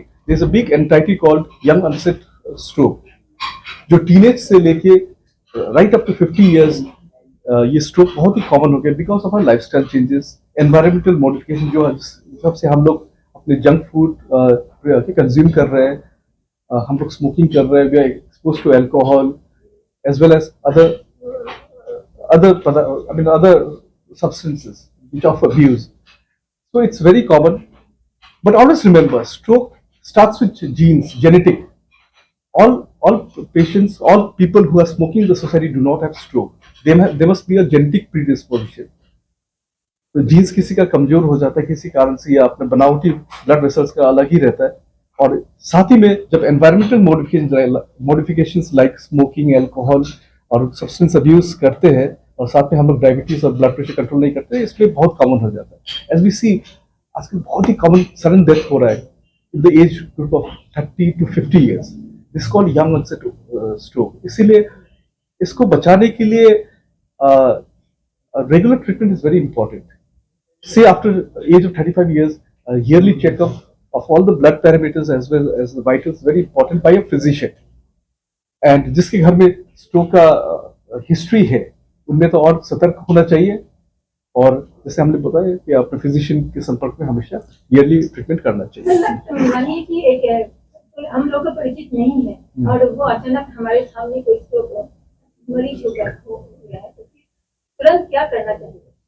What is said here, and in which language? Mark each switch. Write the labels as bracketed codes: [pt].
[en] there is a big entity called young onset stroke, [hi] जो teenage से लेके [en] right up to 50 years [hi] ये stroke बहुत ही कॉमन हो गया [en] because of our lifestyle changes, environmental modification, [hi] जो हिसाब से हम लोग अपने जंक फूड कंज्यूम कर रहे हैं, [en] हम लोग स्मोकिंग कर रहे हैं, we are expose to alcohol as well as other substances which of abuse. So it's very common. But always remember, stroke starts with genes, genetic. All patients, all people who are smoking in the society do not have stroke. There must be a genetic predisposition. [hi] तो jeans किसी का कमजोर हो जाता है किसी कारण से, या अपने बनावटी ब्लड वेसल्स का अलग ही रहता है, और साथ ही में जब environmental modifications like smoking, alcohol और सब्सटेंस अब्यूज करते हैं, और साथ में हम लोग डायबिटीज और ब्लड प्रेशर कंट्रोल नहीं करते, इसलिए बहुत कॉमन हो जाता है। [en] as we see, [hi] आजकल बहुत ही कॉमन सडन डेथ हो रहा है [en] In the age group of 30 to 50 years. This called young onset stroke. [hi] इसीलिए इसको बचाने के लिए [en] Regular treatment is very important. Say after age of 35 years, yearly checkup of all the blood parameters as well as the vitals very important by a physician. [hi] And जिसके घर में stroke का history है, उनमें तो और सतर्क होना चाहिए, और जैसे हमने बताया कि अपने फिजिशियन के संपर्क में हमेशा ईयरली ट्रीटमेंट करना चाहिए। मानिए कि एक कोई हम लोग का परिचित नहीं है और वो अचानक हमारे सामने कोई स्ट्रोक मरीज हो गया है, तो तुरंत क्या करना चाहिए?